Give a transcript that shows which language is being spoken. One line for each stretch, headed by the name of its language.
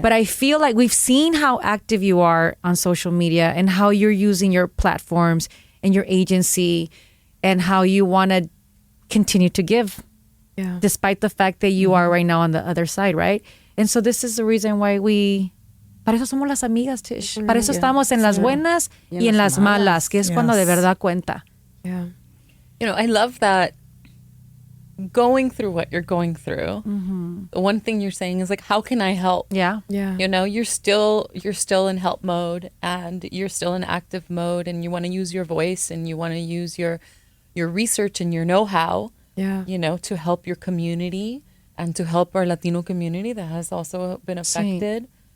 English: But I feel like we've seen how active you are on social media and how you're using your platforms and your agency and how you want to continue to give, despite the fact that you are right now on the other side, right? And so this is the reason why
Spanish: para eso somos las amigas,
English: Tish.
Spanish: Para eso estamos en las buenas y en las malas, que es cuando de verdad cuenta.
English: Yeah. I love that going through what you're going through. The one thing you're saying is like, how can I help? Yeah. You're still in help mode, and you're still in active mode, and you want to use your voice, and you want to use your research and your know-how, to help your community and to help our Latino community that has also been affected.